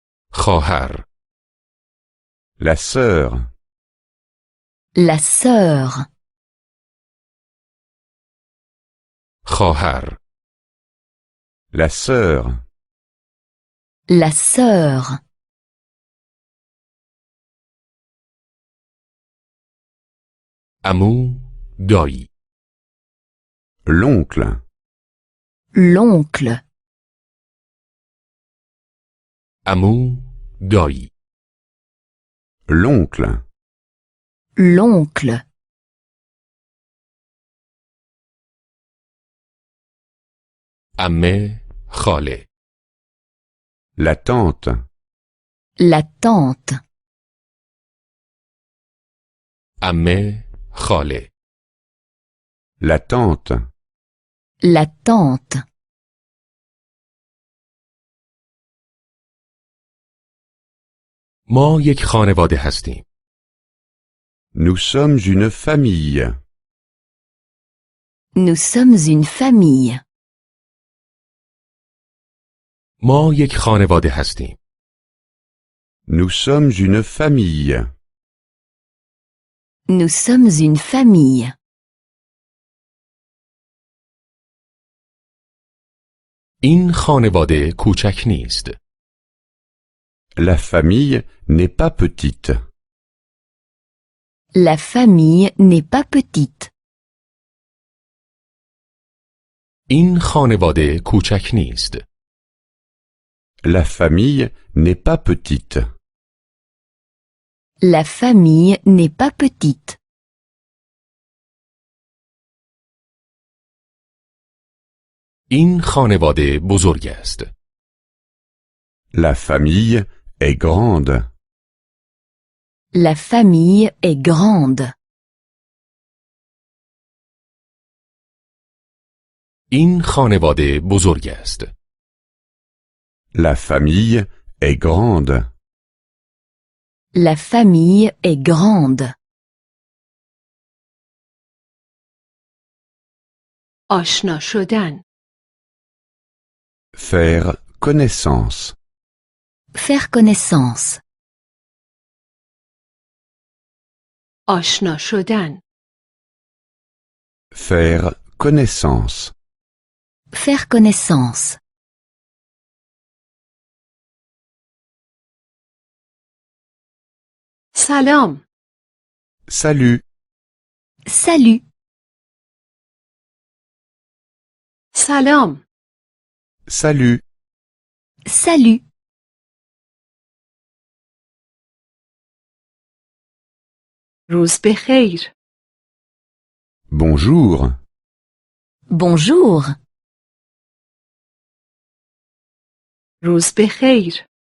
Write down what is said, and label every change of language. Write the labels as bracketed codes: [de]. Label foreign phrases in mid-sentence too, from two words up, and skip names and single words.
[fa] خواهر. [fr] la sœur, la sœur, [fa] خواهر. [fr] la sœur, la sœur, [fa] عمو، دایی. [fr] l'oncle, l'oncle, [fa] عمو، دایی. [fr] l'oncle, l'oncle, [fa] عمه، خاله. [fr] la tante, la tante, [fa] عمه، خاله. [fr] la tante, la tante, [fa] ما یک خانواده هستیم. [fr] nous sommes une famille, nous sommes une famille. [fa] ما یک خانواده هستیم. [fr] nous sommes une famille, Nous sommes une famille. [fa] این خانواده کوچک نیست. [fr] la famille n'est pas petite, La famille n'est pas petite. [fa] این خانواده کوچک نیست. [fr] la famille n'est pas petite, La famille n'est pas petite. [fa] این خانواده بزرگ است. [fr] la famille est grande, La famille est grande. [fa] این خانواده بزرگ است. [fr] la famille est grande, La famille est grande. [fa] آشنا شدن. [fr] faire connaissance, Faire connaissance. [fa] آشنا شدن. [fr] faire connaissance, Faire connaissance. [fa] سلام. [fr] salut, Salut. [fa] سلام. [fr] salut, Salut. [fa] روز بخیر. [fr] bonjour, Bonjour. [fa] روز بخیر.